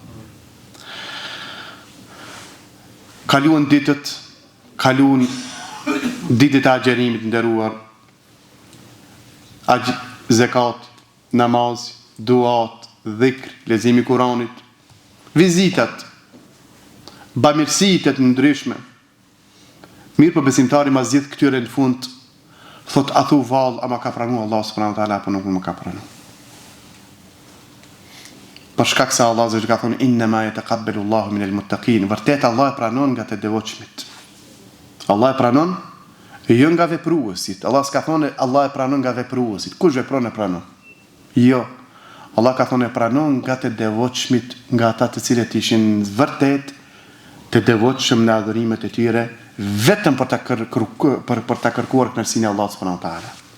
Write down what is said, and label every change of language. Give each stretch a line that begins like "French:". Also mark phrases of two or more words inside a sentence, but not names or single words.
Albanian: Kaluan ditët e agjerimit nderuar, zekat, namaz, duat, dhikr, leximi i Kuranit, vizitat, bamirësitë të ndryshme. Mirë për besimtari mas gjithë këtyre në fund, thot a thu vallë, a ma ka pranu Allah
Arabic: سبحانه وتعالى
Albanian: apo nuk më ka pranu. Për shkak se Allah zot ka thonë
Arabic: إنما يتقبل الله من المتقين,
Albanian: vërtet Allah e pranon nga të devotshmit. Allah e pranon jo nga vepruesit. Allah s'ka thonë Allah e pranon nga vepruesit. Kush vepron e pranon? Jo. Allah ka thonë e pranon nga të devotshmit, nga ata të cilët ishin vërtet të devotshëm në adhurimet e tyre, vetëm për ta kërkuar kënaqësinë e Allahut
Arabic: سبحانه وتعالى.